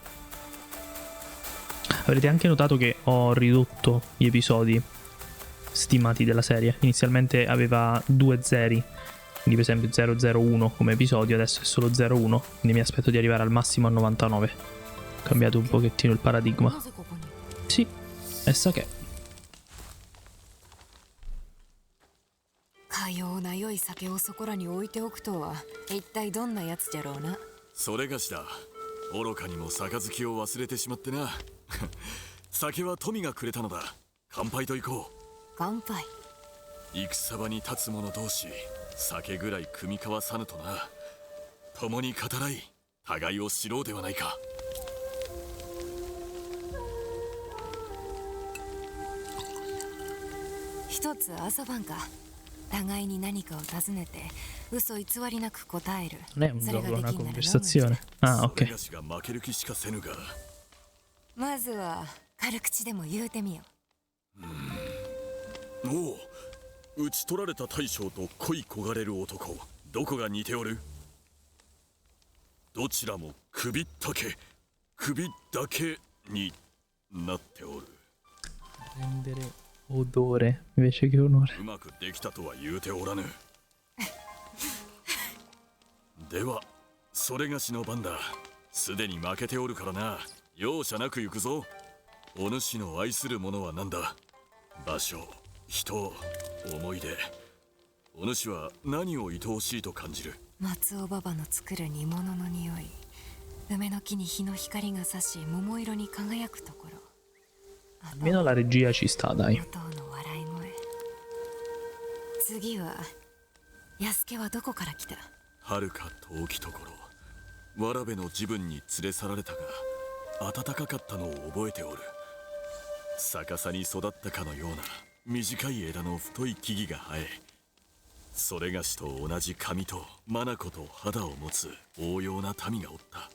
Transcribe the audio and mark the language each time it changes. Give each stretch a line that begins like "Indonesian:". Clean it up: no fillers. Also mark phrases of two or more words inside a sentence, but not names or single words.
Italian: Avrete anche notato che ho ridotto gli episodi stimati della serie. Inizialmente aveva 2 zeri, quindi per esempio 001 come episodio, adesso è solo 01, quindi mi aspetto di arrivare al massimo a 99. Ho cambiato un pochettino il paradigma. Sì, essa che
Japanese: かような良い酒をそこらに置いておくとは一体どんなやつじゃろうな。それがしだ。愚かにも杯を忘れてしまってな。酒は富がくれたのだ。乾杯と行こう。乾杯。戦場に立つ者同士、酒ぐらい酌み交わさぬとな。共に語らい、互いを知ろうではないか。一つ遊ばんか。互いに何かを尋ねて嘘偽りなく答える。
Italian: non è un
Japanese: それ
Italian: gioco,
Japanese: が
Italian: è
Japanese: で
Italian: una
Japanese: きんなら
Italian: conversazione. Ah,
Japanese: それ
Italian: ok.
Japanese: がしが負ける気しかせぬが。まずは軽口でも言うてみよ。おう、討ち取られた大将と恋焦がれる男、どこが似ておる？どちらも首だけになっておる。
Italian: Rendere odore invece che onore.
Japanese: うまくできたとは言うておらぬ。ではそれがしの番だ。すでに負けておるからな。容赦なく行くぞ。お主の愛するものは何だ？場所、人、思い出。お主は何を愛おしいと感じる？松尾馬場の作る煮物の匂い。梅の木に日の光が差し桃色に輝くところ。
Italian: Almeno la regia ci sta, dai.
Japanese: の笑い声。次は安家はどこから来た？遥か遠きところ、わらべの自分に連れ去られたが、暖かかったのを覚えておる。逆さに育ったかのような短い枝の太い木々が生え、それがしと同じ髪と眼と肌を持つ応用な民がおった。